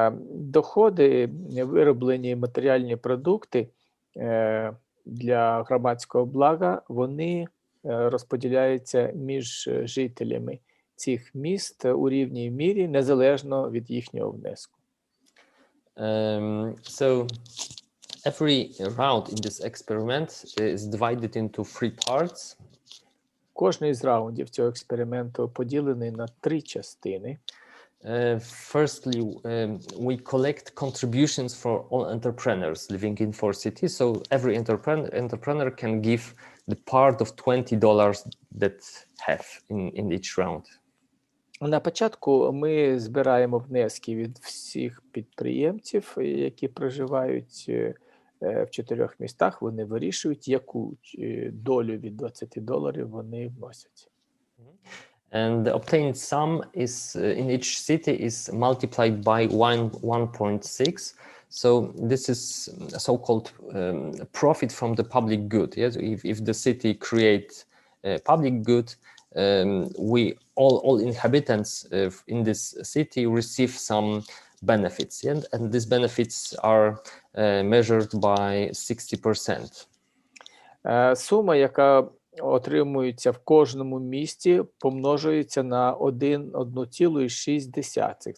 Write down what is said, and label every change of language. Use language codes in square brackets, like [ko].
[uk] Доходи, вироблені матеріальні продукти для громадського блага, вони розподіляються між жителями цих міст у рівній мірі, незалежно від їхнього внеску. [en] So every round in this experiment is divided into 3 parts. [uk] Кожний з раундів цього експерименту поділений на 3 частини. [en] Firstly, we collect contributions for all entrepreneurs living in 4 cities. So every entrepreneur can give the part of $20 that have in each round. [uk] На початку ми збираємо внески від всіх підприємців, які проживають в 4 містах. Вони вирішують, яку долю від $20 вони вносять. [en] And the obtained sum is in each city is multiplied by 1.6. So this is a so-called profit from the public good. Yes, if the city creates public good, we all inhabitants in this city receive some benefits, and these benefits are measured by 60%. [uk] Сума, яка отримується в кожному місті, помножується на 1,6.